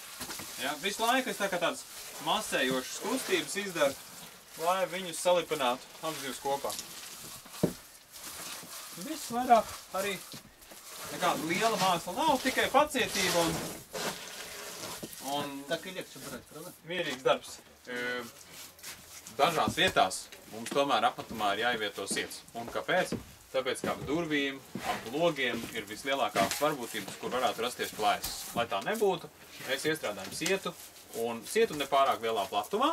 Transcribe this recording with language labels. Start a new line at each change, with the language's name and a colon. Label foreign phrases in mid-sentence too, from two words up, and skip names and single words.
Latvian: Ja, visu laiku es tā kā tādas masējošas kustības izdaru, lai viņus salipinātu abas divas kopā. Viss vairāk arī nekāda liela māksla nav, tikai pacietība un
Russian: Так и легче брать, правда?
Latvian: mierīgs darbs. Dažās vietās mums tomēr apmetumā ir jāievieto sietas. Un kāpēc? Tāpēc, ka ap durvīm, ap logiem ir vislielākās varbūtības, kur varētu rasties plēsis. Lai tā nebūtu, mēs iestrādājam sietu, un sietu nepārāk lielā platumā.